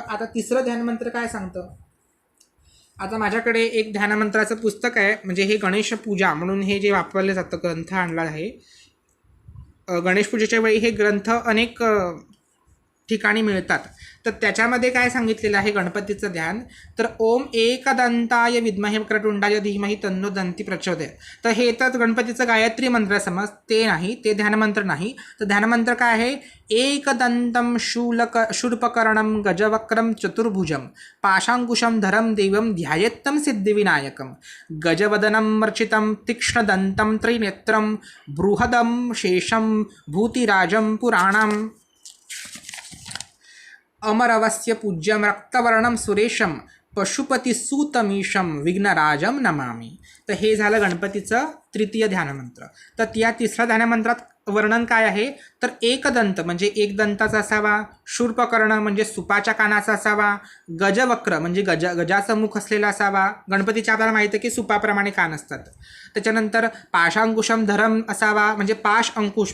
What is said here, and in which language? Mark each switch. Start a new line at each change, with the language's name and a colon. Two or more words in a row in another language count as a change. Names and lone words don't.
Marathi: आता तिसरं ध्यानमंत्र काय सांगतं. आता माझ्याकडे एक ध्यानमंत्राचं पुस्तक आहे, म्हणजे हे गणेश पूजा म्हणून हे जे वापरलं जातं ग्रंथ आणला आहे. गणेश पूजेच्या वेळी हे ग्रंथ अनेक ठिकाणी मिळतात. तर त्याच्यामध्ये काय सांगितलेलं आहे गणपतीचं ध्यान, तर
Sanskrit: ओम एकदंताय विद्महे वक्रतुंडाय धीमहि तन्नो दंती प्रचोदयात्.
Marathi: तर हे तर गणपतीचं गायत्री मंत्र समज, ते नाही, ते ध्यानमंत्र नाही. तर ध्यानमंत्र काय आहे,
Sanskrit: एकदंतं शूर्पकर्णं गजवक्रं चतुर्भुजं पाशांकुशं धरं देवं ध्यायेत्तं सिद्धिविनायकं गजवदनं मर्चितं तीक्ष्णदन्तं त्रिनेत्रं बृहदं शेषं भूतिराजं पुराणं अमरवस्य पूज्यं रक्तवर्णं सुरेशं पशुपतिसूतमीशं विघ्नराजं नमामि.
Marathi: तर हे झालं गणपतीचं तृतीय ध्यानमंत्र. तर त्या तिसऱ्या ध्यानमंत्रात वर्णन काय आहे, तर एकदंत म्हणजे एक दंताचा असावा, शूर्पकर्ण म्हणजे सुपाच्या कानाचा असावा, गजवक्र म्हणजे गजाचं मुख असलेला असावा. गणपतीच्या आपल्याला माहिती आहे की सुपाप्रमाणे कान असतात. त्याच्यानंतर
Sanskrit: पाशांकुशम धरम
Marathi: असावा, म्हणजे पाश अंकुश.